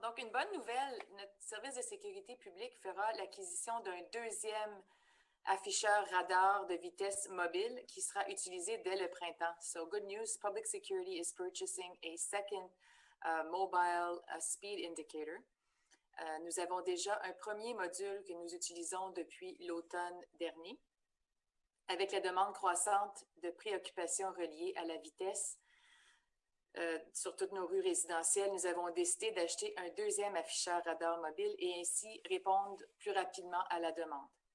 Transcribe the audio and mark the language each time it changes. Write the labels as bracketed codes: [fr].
[fr] Donc, une bonne nouvelle, notre service de sécurité publique fera l'acquisition d'un deuxième afficheur radar de vitesse mobile qui sera utilisé dès le printemps. [en] So, good news, Public Security is purchasing a second mobile speed indicator. [fr] Nous avons déjà un premier module que nous utilisons depuis l'automne dernier. Avec la demande croissante de préoccupations reliées à la vitesse sur toutes nos rues résidentielles, nous avons décidé d'acheter un deuxième afficheur radar mobile et ainsi répondre plus rapidement à la demande.